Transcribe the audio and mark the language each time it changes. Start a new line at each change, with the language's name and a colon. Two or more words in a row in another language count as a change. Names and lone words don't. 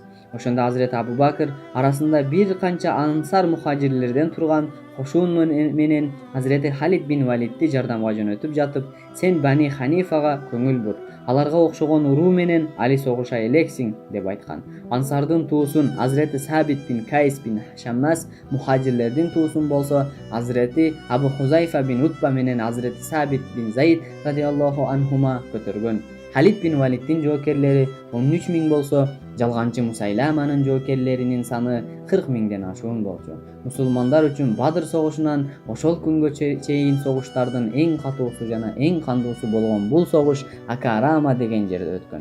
Kyrgyz: Ошондо Hazreti Abu Bakr арасында бир канча ансар мухажирлерден турган кошун менен Hazreti Халид бин Валидти жардамга жөнөтүп жатып, "Сен Бани Ханифага көңүл бур. Аларга окшогон уруу менен али согуша элексиң" деп айткан. Ансардын туусун Hazreti Сабит бин Кайс бин Шаммас, мухажирлердин туусун болсо Hazreti Абу Хузайфа бин Утба менен Hazreti Сабит бин Зайд
Arabic: رضي الله عنهما
Kyrgyz: көтөргөн. Халид бин Валидтин жоокерлери 13 миң болсо, жалганчы Мусайламанын жоокерлеринин саны 40 миңден ашуун болчу. Мусулмандар үчүн Бадыр согушунан ошол күнгө чейин согуштардын эң катуусу жана эң кандуусу болгон бул согуш Акарама деген жерде өткөн.